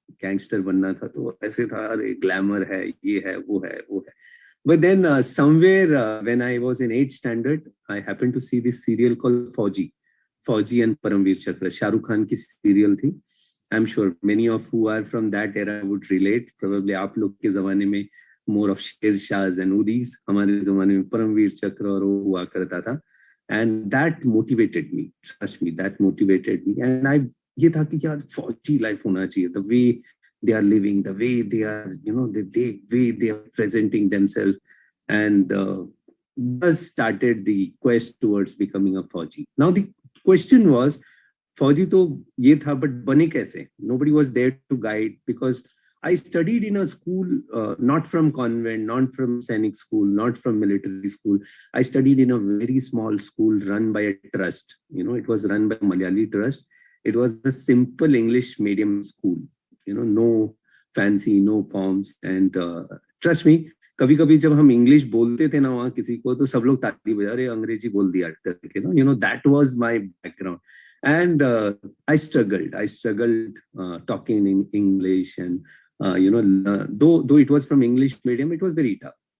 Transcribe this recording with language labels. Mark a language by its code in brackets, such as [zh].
[hi] Gangster बनना था, तो ऐसे था, अरे ग्लैमर है, ये है, वो है, वो है. [en] But then somewhere when I was in 8th standard, I happened to see this serial called Fauji and Paramveer Chakra. Shahrukh Khan [hi] की serial थी. [en] I'm sure many of who are from that era would relate. [hi] Probably आप लोग के ज़माने में [en] more of Shershahs and Udis. [hi] हमारे ज़माने में Paramveer Chakra और वो हुआ करता था. [en] And that motivated me. Trust me, that motivated me. [hi] And ये था कि यार फौजी life होना चाहिए. [en] The way they are living, the way they are, the way they are presenting themselves. And thus started the quest towards becoming a fauji. Now the question was, [hi] फौजी तो ये था, but बने कैसे? [en] Nobody was there to guide, because I studied in a school, not from convent, not from Sainik school, not from military school. I studied in a very small school run by a trust. It was run by a Malayali trust. It was a simple English medium school. No fancy, no pomps. And trust me, [hi] कभी कभी जब हम English बोलते थे ना वहाँ किसी को, तो सब लोग ताली बजा रहे, अंग्रेजी बोल दिया करके, [en] that was my background. And I struggled talking in English, and though it was from English medium, it was very tough.